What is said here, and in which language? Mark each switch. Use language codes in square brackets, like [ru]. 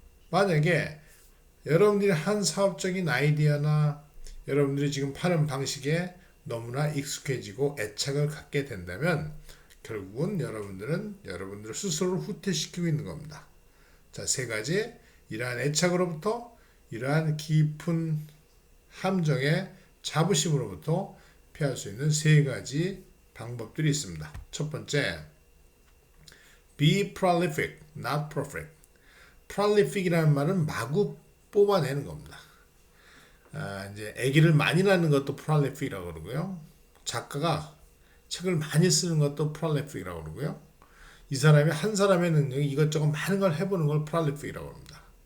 [ko] 만약에 여러분들이 한 사업적인 아이디어나 여러분들이 지금 파는 방식에 너무나 익숙해지고 애착을 갖게 된다면 결국은 여러분들은 여러분들 스스로를 후퇴시키고 있는 겁니다. 자, 세 가지 이러한 애착으로부터 이러한 깊은 함정의 자부심으로부터 피할 수 있는 세 가지 방법들이 있습니다. 첫 번째, [en] be prolific, not perfect. [ko] prolific이라는 말은 마구 뽑아내는 겁니다. 이제 아기를 많이 낳는 것도 prolific이라고 그러고요. 작가가 책을 많이 쓰는 것도 prolific이라고 그러고요. 이 사람이 한 사람의 능력이 이것저것 많은 걸 해보는 걸 prolific이라고 합니다.